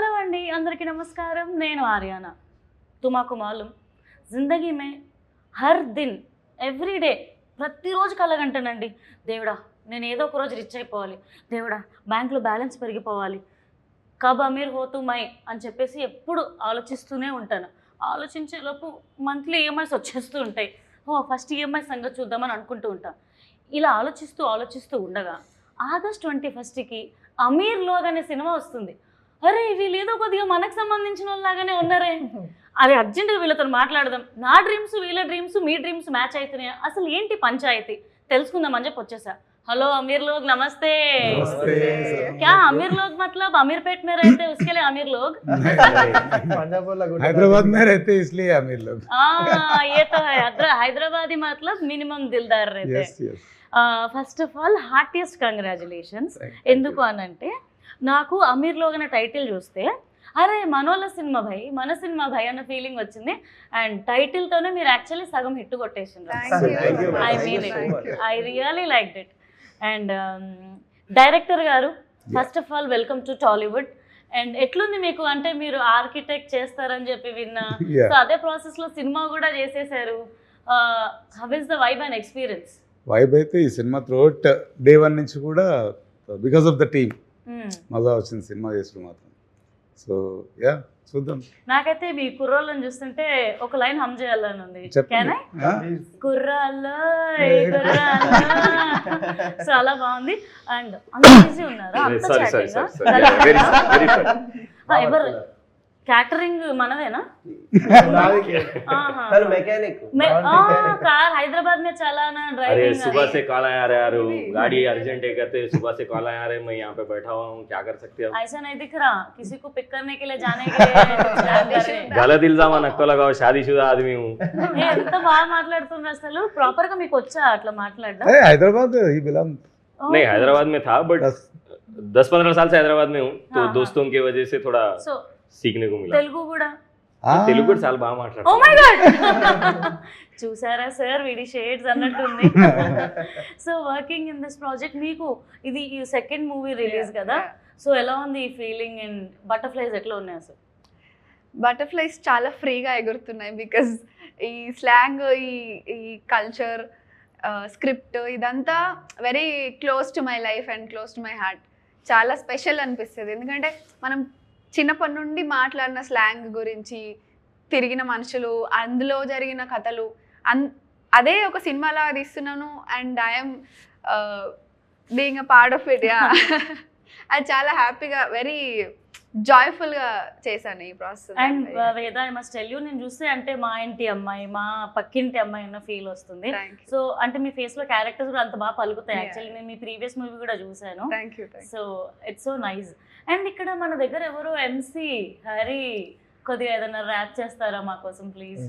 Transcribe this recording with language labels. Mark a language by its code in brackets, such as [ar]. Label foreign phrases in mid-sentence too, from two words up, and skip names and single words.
[te] అండి అందరికీ నమస్కారం నేను ఆర్యానా [hi] तुमाकु मालूम ज़िंदगी में हर दिन [te] ఎవ్రీడే ప్రతిరోజు కలగంటానండి దేవుడా నేను ఏదో ఒక రోజు రిచ్ అయిపోవాలి దేవుడా బ్యాంకులో బ్యాలెన్స్ పెరిగిపోవాలి [hi] कब अमीर होतूँ मैं [te] అని చెప్పేసి ఎప్పుడు ఆలోచిస్తూనే ఉంటాను ఆలోచించేలోపు [en] monthly EMIs [te] వచ్చేస్తూ ఉంటాయి [en] first EMI [te] సంగతి చూద్దామని అనుకుంటూ ఉంటాను ఇలా ఆలోచిస్తూ ఉండగా ఆగస్ట్ 21కి అమీర్ లోగ్ అనే సినిమా వస్తుంది అరే వీళ్ళు ఏదో కొద్దిగా మనకు సంబంధించిన వాళ్ళలాగానే ఉన్నారే అది అర్జెంటుగా వీళ్ళతో మాట్లాడదాం నా డ్రీమ్స్ వీళ్ళ డ్రీమ్స్ మీ డ్రీమ్స్ మ్యాచ్ అవుతున్నాయా అసలు ఏంటి పంచాయతీ తెలుసుకుందామని చెప్పి వచ్చేసా [hi] हेलो अमीर लोग नमस्ते नमस्ते क्या अमीर लोग मतलब अमीरपेट में रहते हैं उसके लिए अमीर लोग हैदराबाद में रहते हैं इसलिए अमीर लोग ये तो है हैदराबादी मतलब मिनिमम दिलदार रहते हैं [en] first of all heartiest congratulations [te] ఎందుకు అనంటే నాకు అమీర్ లోగ్ అనే టైటిల్ చూస్తే అరే మనోళ్ళ సినిమా భయ్ మన సినిమా భయ్ అన్న ఫీలింగ్ వచ్చింది అండ్ టైటిల్తోనే మీరు యాక్చువల్లీ సగం హిట్ కొట్టేసిండ్రు [en] I mean it I really like it [te] అండ్ డైరెక్టర్ గారు [en] first of all welcome to Tollywood [te] అండ్ ఎట్లుంది మీకు అంటే మీరు ఆర్కిటెక్ట్ చేస్తారని చెప్పి విన్నా సో అదే ప్రాసెస్లో సినిమా కూడా చేసేసారు [en] how is the vibe and experience [te] వైబ్ అయితే ఈ సినిమా త్రూఅవుట్ డే 1 నుంచి కూడా [en] because of the team [te] మజా వచ్చింది సినిమా చేసుడు మాత్రం [en] so ya [te] చూద్దాం నాకైతే మీ కుర్రోళ్ళని చూస్తుంటే ఒక లైన్ హమ్ చేయాలని ఉంది కుర్రాల్లో చాలా బాగుంది అండ్ అంత ఈజీ ఉన్నారా ఎవరు క్యాటరింగ్ మనదేనా [hi] कार हैदराबाद में चलाना ड्राइविंग अरे सुबह से कॉल आ रहा है गाड़ी अर्जेंट है कहते सुबह से कॉल आ रहे मैं यहाँ पे बैठा हुआ हूँ क्या कर सकते हैं ऐसा नहीं दिख रहा किसी को पिक करने के लिए जाने के लिए गलत इल्जाम नक्को लगाओ शादीशुदा आदमी हूँ [te] ఎంత బాగా మాట్లాడుతున్నారు అసలు ప్రాపర్ గా మీకు వచ్చా అట్లా మాట్లాడడం [hi] हैदराबाद ही बिलोंग नहीं हैदराबाद में था बट 10-15 साल से हैदराबाद में हूँ तो दोस्तों की वजह से थोड़ा सीखने को मिला [te] తెలుగు కూడా తెలుగు కూడా చాలా బాగా మాట్లాడతారు [en] oh my god [te] చూసారా సార్ వీడి షేడ్స్ అన్నట్టుంది [en] so working in this project [te] మీకు ఇది ఈ [en] second movie release [te] కదా సో ఎలా ఉంది ఈ ఫీలింగ్ [en] and butterflies [te] ఎట్లా ఉన్నాయి అసలు బటర్ఫ్లైస్ చాలా ఫ్రీగా ఎగురుతున్నాయి బికాజ్ ఈ స్లాంగ్ ఈ [en] culture script [te] ఇదంతా [en] very close to my life and close to my heart [te] చాలా స్పెషల్ అనిపిస్తుంది ఎందుకంటే మనం చిన్నప్పటి నుండి మాట్లాడిన స్లాంగ్ గురించి తిరిగిన మనుషులు అందులో జరిగిన కథలు అదే ఒక సినిమాలా తీస్తున్నాను [en] and I'm being a part of it [te] యా అది చాలా హ్యాపీగా వెరీ జాయ్ఫుల్గా చేశాను ఈ ప్రాసెస్ అండ్ వేద [en] I must tell you [te] నేను చూస్తే అంటే మా ఇంటి అమ్మాయి మా పక్కింటి అమ్మాయి అన్న ఫీల్ వస్తుంది సో అంటే మీ ఫేస్ లో క్యారెక్టర్స్ కూడా అంత బాగా పలుకుతాయి యాక్చువల్లీ నేను మీ [en] previous movie [te] కూడా చూసాను [en] so it's so nice [te] అండ్ ఇక్కడ మన దగ్గర ఎవరు ఎంసీ హరి కొద్దిగా ఏదైనా ర్యాప్ చేస్తారా మా కోసం ప్లీజ్